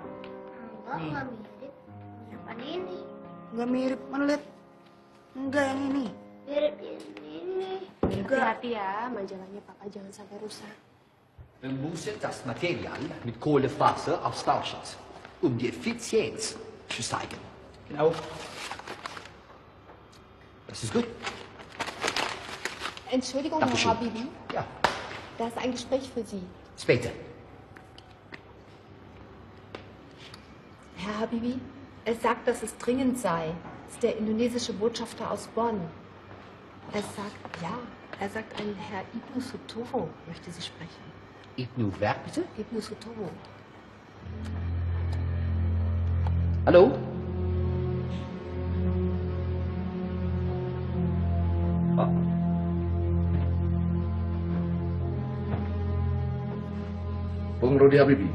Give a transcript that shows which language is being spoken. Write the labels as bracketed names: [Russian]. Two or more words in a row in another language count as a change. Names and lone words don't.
[Indonesian] Nih. Enggak mirip. Yang mana ini? Nggak mirip, mana lihat? Enggak yang ini. Mirip ini. Hati-hati ya, majalahnya papa jangan sampai rusak. [German] Bemuset das Material mit Kohlefaser austauschen, um die Effizienz zu steigern. Genau. Das ist gut. Entschuldigung, Dankeschön. Herr Habibi. Ja. Da ist ein Gespräch für Sie. Später. Herr Habibi, er sagt, dass es dringend sei. Das ist der indonesische Botschafter aus Bonn. Er sagt, ein Herr Ibnu Sutomo möchte Sie sprechen. Ibnu wer bitte? Ibnu Sutomo. Hallo? [Indonesian] Bung Rudi Habibi.